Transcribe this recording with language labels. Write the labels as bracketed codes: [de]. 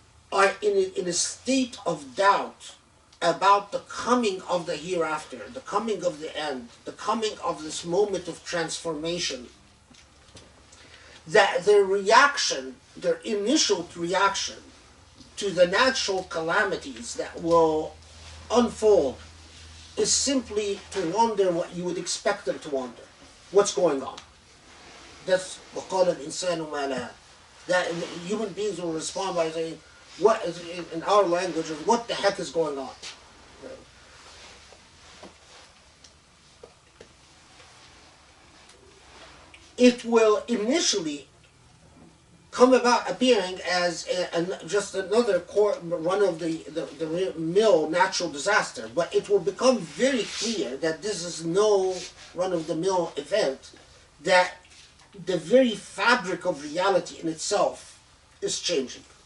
[en] are in a state of doubt about the coming of the hereafter, the coming of the end, the coming of this moment of transformation, that their reaction, their initial reaction to the natural calamities that will unfold is simply to wonder what you would expect them to wonder. What's going on? That's [ar] وَقَالَ الْإِنسَانُ مَا لَهَا. [en] That human beings will respond by saying, what is, in our language, what the heck is going on? It will initially come about appearing as just another run-of-the-mill natural disaster, but it will become very clear that this is no run-of-the-mill event, that the very fabric of reality in itself is changing.